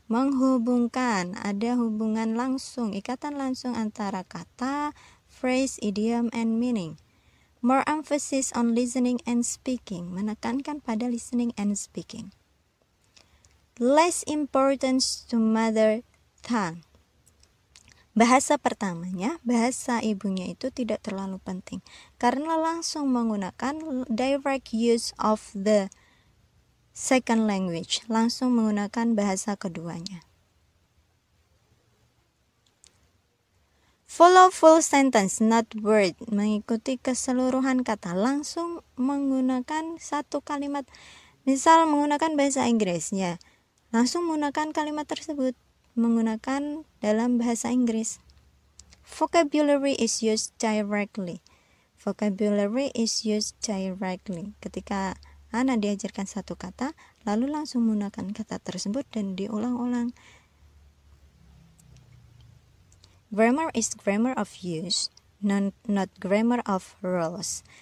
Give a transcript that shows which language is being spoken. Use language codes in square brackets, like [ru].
[id] Menghubungkan, ada hubungan langsung, ikatan langsung antara kata, phrase, idiom, [en] and meaning. More emphasis on listening and speaking, [id] menekankan pada [en] listening and speaking. less importance to mother tongue. [id] Bahasa pertamanya, bahasa ibunya itu tidak terlalu penting karena langsung menggunakan [en] direct use of the second language, [id] langsung menggunakan bahasa keduanya. [en] Follow full sentence, not word. [id] Mengikuti keseluruhan kata, langsung menggunakan satu kalimat. Misal menggunakan bahasa Inggrisnya, langsung menggunakan kalimat tersebut menggunakan dalam bahasa Inggris. [en] Vocabulary is used directly. Vocabulary is used directly. [id] Ketika anak diajarkan satu kata, lalu langsung menggunakan kata tersebut dan diulang-ulang. [en] Grammar is grammar of use, not grammar of rules.